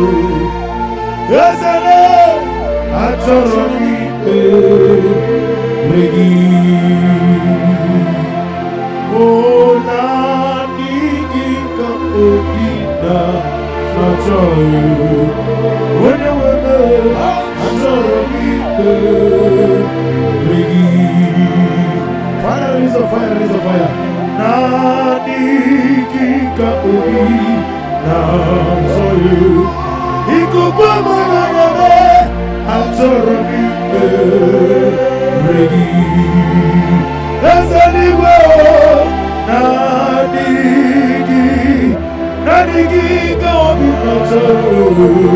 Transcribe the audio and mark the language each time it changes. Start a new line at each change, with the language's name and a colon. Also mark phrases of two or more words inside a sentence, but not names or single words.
Igbo: Ezele achọrọ m ikpere gị. Oh, naanị gị ka obi na-achọghị. Onye nwe m achọrọ m ikpere gị.
English: Fire, release of fire, release of fire.
Igbo: Naanị gị ka obi na-achọghị. Ikuku amara ya m achọrọ m ikpere gị. Eze n'igwe naanị gị ka obi na-achọghị.